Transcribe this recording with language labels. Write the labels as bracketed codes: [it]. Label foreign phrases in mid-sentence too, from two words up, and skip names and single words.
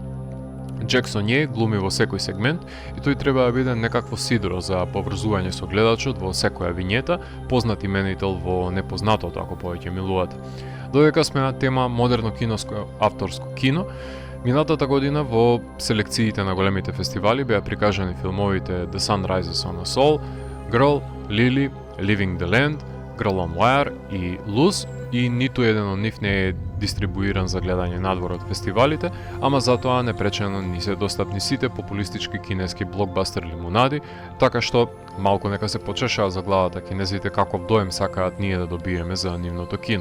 [mk] Джексон е глуми во секој сегмент и тој треба да биде некакво сидро за поврзување со гледачот во секоја вињета, познат именител во непознатото ако повеќе милувате. Додека сме на тема модерно киноско авторско кино, минатата година во селекциите на големите фестивали беа прикажани филмовите The Sun Rises on a Soul, Girl, Lily, Living the Land, Girl on Wire и Luz, и ниту еден од нив не е дистрибуиран за гледање надвор од фестивалите, ама затоа непречено ни се достапни сите популистички кинески блокбастер лимунади, така што малку нека се почешаа за главата кинезите каков доем сакаат ние да добиеме за нивното кино.